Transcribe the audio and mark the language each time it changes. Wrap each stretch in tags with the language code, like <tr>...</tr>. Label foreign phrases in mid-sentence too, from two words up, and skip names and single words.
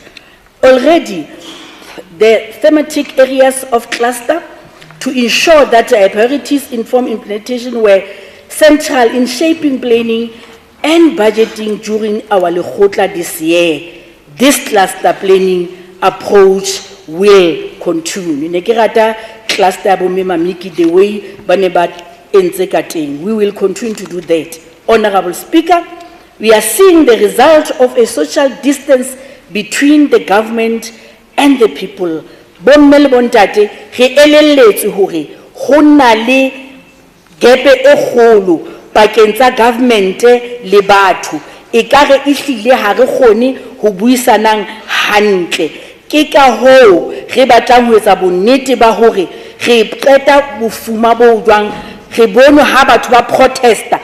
<en>Already, the thematic areas of cluster to ensure that priorities inform implementation were central in shaping planning and budgeting during our Lekgotla this year. This cluster planning approach will continue.</en> <st>Ne ke rata cluster bo me mamiki</st> <en>the way</en> <st>bane ba entse ka teng.</st> <en>We will continue to do that. Honorable Speaker, we are seeing the result of a social distance between the government and the people.</en> <st>Bomme le bontate re elelletse hore ho na le gepe e kgolo pakeng tsa government le batho. Ekare ihlile ha re kgone ho buisanang hantle. Ke ka ho re batlang ho etsa bonnete ba hore re qeta bofuma bo jwang re bone ha batho ba protesta.</st>